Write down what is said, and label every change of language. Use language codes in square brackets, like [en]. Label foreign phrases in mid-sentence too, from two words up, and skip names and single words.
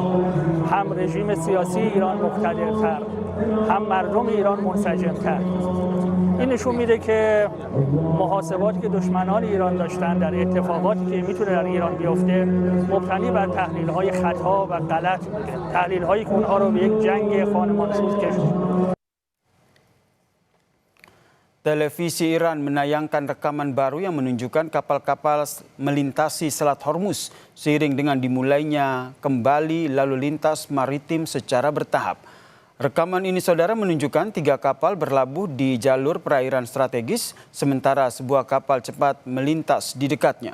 [fa] هم رژیم سیاسی ایران مقتدرتر، هم مردم ایران منسجمتر. این نشون میده که محاسباتی که دشمنان ایران داشتن در اتفاقاتی که میتونه در ایران بیفته مبتنی بر تحلیل‌های خطا و غلط بوده، تحلیل‌هایی که اونها رو به یک جنگ خانمانسوز کشوند. [id] Televisi Iran menayangkan rekaman baru yang menunjukkan kapal-kapal melintasi Selat Hormuz seiring dengan dimulainya kembali lalu lintas maritim secara bertahap. Rekaman ini, Saudara, menunjukkan 3 kapal berlabuh di jalur perairan strategis, sementara sebuah kapal cepat melintas di dekatnya.